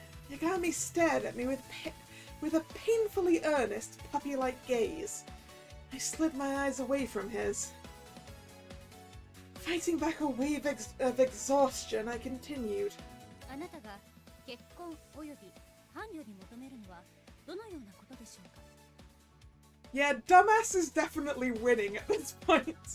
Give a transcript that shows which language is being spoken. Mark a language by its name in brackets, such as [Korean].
[English] Yagami stared at me with a painfully earnest, puppy-like gaze. I slid my eyes away from his. Fighting back a wave of exhaustion, I continued. [Japanese] あなたが結婚および伴侶に求めるのはどのようなことでしょうか? [English] Yeah, dumbass is definitely winning at this point.